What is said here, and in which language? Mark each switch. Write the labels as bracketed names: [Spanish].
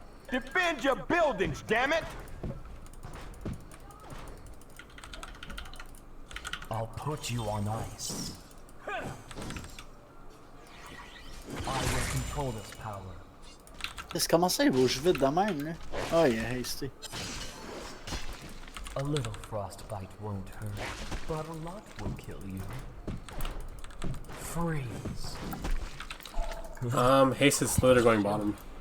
[English] Defend your buildings, damn it! I'll put you on ice. I will control this power. [French] Qu'est-ce comment ça il bouge vite de même là? Oh il est hasty. [English] A little frostbite won't hurt, but a lot will kill you. Freeze. Haste is slowly going bottom.